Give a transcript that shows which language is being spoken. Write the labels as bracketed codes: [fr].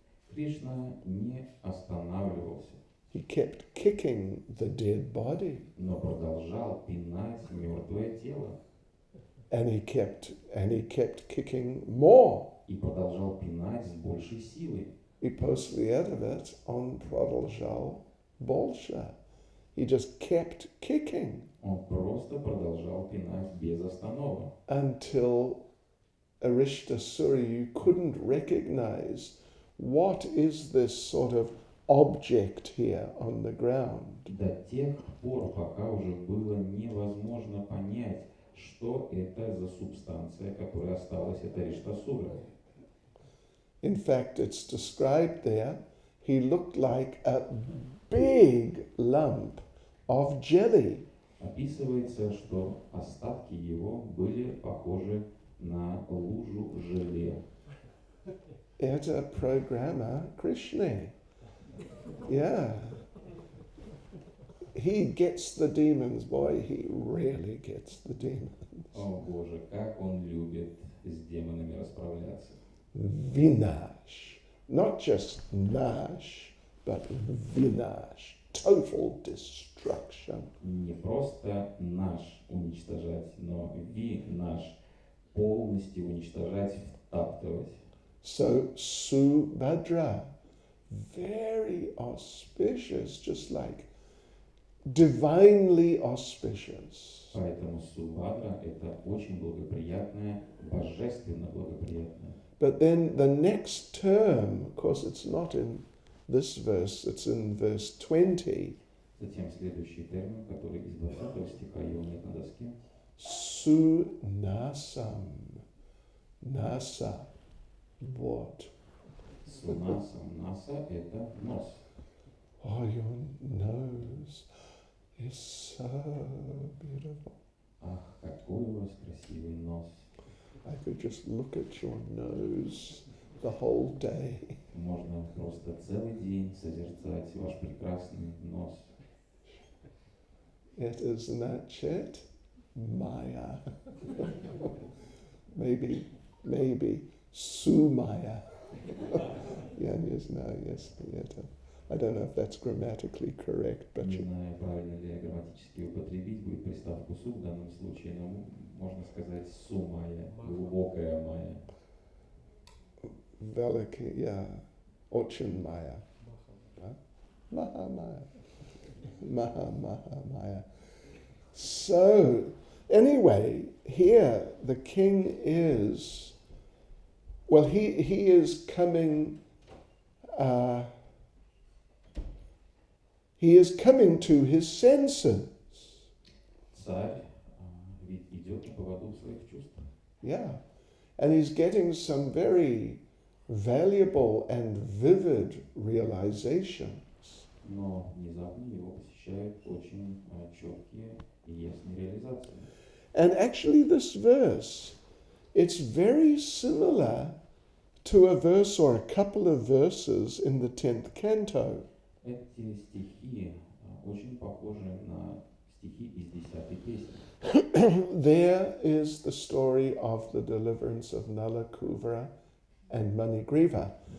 [ru] Кришна не останавливался, [en] He kept kicking the dead body. [ru] но продолжал пинать мертвое тело. [en] And he kept kicking more. [ru] И продолжал пинать с большей силой. И после этого он продолжал больше. [en] He just kept kicking [ru] Он просто продолжал пинать без остановок. [en] until Arishtasuri, you couldn't recognize what is this sort of object here on the ground. [ru] До тех пор, пока уже было невозможно понять, что это за субстанция, которая осталась от Ариштасура. [en] In fact, it's described there, he looked like a big lump of jelly. [ru] Описывается, что остатки его были похожи на лужу желе. Это программа Krishna. [en] Yeah. He gets the demons, boy, he really gets the demons. [ru] О Боже, как он любит с демонами расправляться. [sa] Vinash. [en] Not just nash, but vinash. Total destruction. [ru] Не просто наш уничтожать, но наш полностью уничтожать, втаптывать. [en] So Subhadra, very auspicious, just like divinely auspicious. [ru] Поэтому Субхадра это очень благоприятное, божественно благоприятное. [en] But then the next term, of course it's not in this verse, it's in verse 20. [ru] Затем следующий термин, который из 20 стиха, его нет на доске. [en] Sunasam. Nasa. What? [ru] Сунасам. Наса это нос. [en] Oh, your nose is so beautiful. [ru] Ах, какой у вас красивый нос. [en] I could just look at your nose the whole day. [ru] Можно просто целый день созерцать ваш прекрасный нос. [en] It is Nachet Maya. maybe Sumaya. Yes, yeah. I don't know if that's grammatically correct, but [ru] Не знаю, правильно ли грамматически употребить будет приставку «су» в данном случае, но можно сказать «су-майя», глубокая майя. Veliki, yeah, Ochin Maya. Maha Maya. [en] So, anyway, here the king is, well, he is coming, he is coming to his senses. [ru] Царь идет на поводу своих чувств. [en] Yeah, and he's getting some very valuable and vivid realizations. [ru] Но внезапно его посещают очень четкие и ясные реализации. [en] And actually this verse, it's very similar to a verse or a couple of verses in the 10th canto. [ru] Эти стихи очень похожи на стихи из 10-й песни. [en] There is the story of the deliverance of Nala Kuvara and Manigriva.